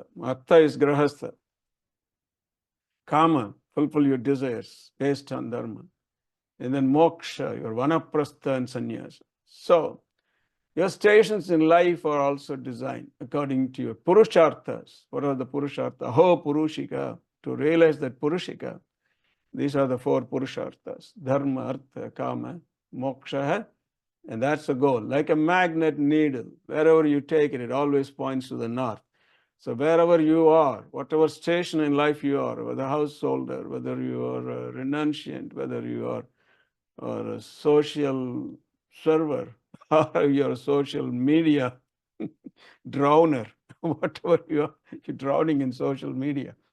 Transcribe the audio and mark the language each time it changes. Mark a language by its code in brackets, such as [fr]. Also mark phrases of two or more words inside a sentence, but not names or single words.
[en] Artha is grahastha. Kama, fulfill your desires based on dharma. And then moksha, your vanaprastha and sannyasa. So, your stations in life are also designed according to your purusharthas. What are the purusharthas? [sa] Aho purushika. [en] To realize that purushika, these are the 4 purusharthas. [sa] Dharma, artha, kama, moksha. [en] And that's the goal. Like a magnet needle, wherever you take it, it always points to the north. So wherever you are, whatever station in life you are, whether a householder, whether you are a renunciant, whether you are a social server, or you're a social media drowner, whatever you are, you're drowning in social media.